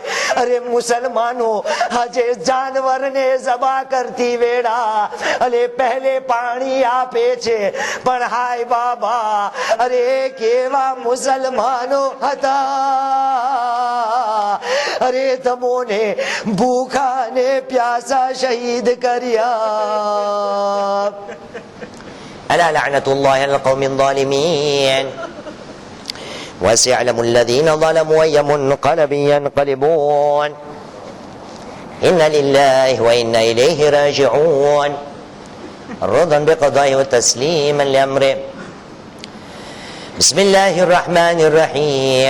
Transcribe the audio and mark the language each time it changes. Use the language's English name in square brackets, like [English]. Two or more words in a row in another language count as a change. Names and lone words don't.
[Gujarati] અરે મુસલમાનો, આજે જાનવરને ઝબા કરતી વેળા અરે પહેલે પાણી આપે છે, પણ હાય બાબા, અરે કેવા મુસલમાનો હતા, અરે તમોને ભૂખા ને પ્યાસા શહીદ કર્યા. [Arabic] ألا لعنة الله على القوم الظالمين وسيعلم الذين ظلموا أي منقلب ينقلبون إن لله وإنا إليه راجعون رضا بقضائه وتسليما لأمره. بسم الله الرحمن الرحيم.